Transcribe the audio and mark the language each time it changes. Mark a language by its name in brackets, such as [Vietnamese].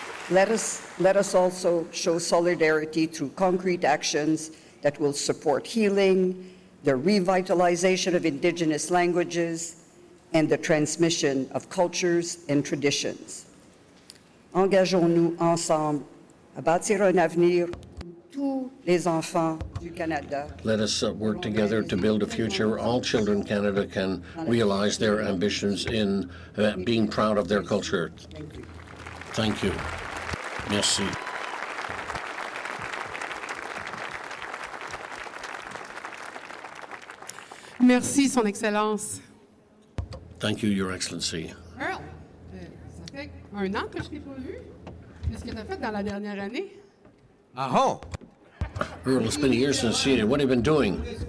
[English] Let us also show solidarity through concrete actions that will support healing, the revitalization of Indigenous languages, and the transmission of cultures and traditions. [French] Engageons-nous ensemble à bâtir un avenir où tous les enfants du Canada. [English] Let us work together to build a future where all children in Canada can realize their ambitions in being proud of their culture. Thank you. [French] Merci. Merci, Son Excellence. [English] Thank you, Your Excellency. [French] Earl, ça fait un an que je t'ai pas vu. Qu'est-ce que tu as fait dans la dernière année? Aho! [English] Earl, it's been a year since seeing you. What have you been doing?